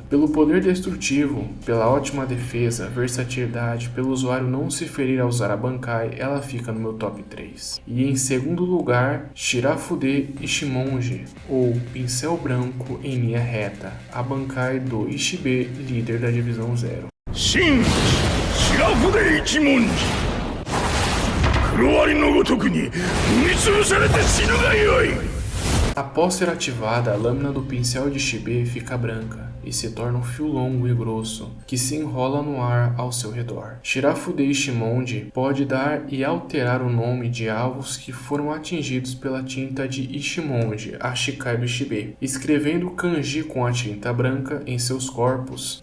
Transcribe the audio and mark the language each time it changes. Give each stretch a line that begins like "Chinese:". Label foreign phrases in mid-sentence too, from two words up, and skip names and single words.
Portuguese: Pelo poder destrutivo, pela ótima defesa, versatilidade, pelo usuário não se ferir ao usar a Bankai, ela fica no meu top 3. E em segundo lugar, Shirafude Ishimonji, ou Pincel Branco em linha reta, a Bankai do Ishibe, líder da divisão 0.
Japanese: 真・白筆一文字。黒蟻の如くに踏み潰されて死ぬがよい.
Portuguese: Após ser ativada, a lâmina do pincel de Shibe fica branca e se torna um fio longo e grosso que se enrola no ar ao seu redor. Shirafude Ishimonji pode dar e alterar o nome de alvos que foram atingidos pela tinta de Ishimonji, a Shikai do Shibe, escrevendo kanji com a tinta branca em seus corpos.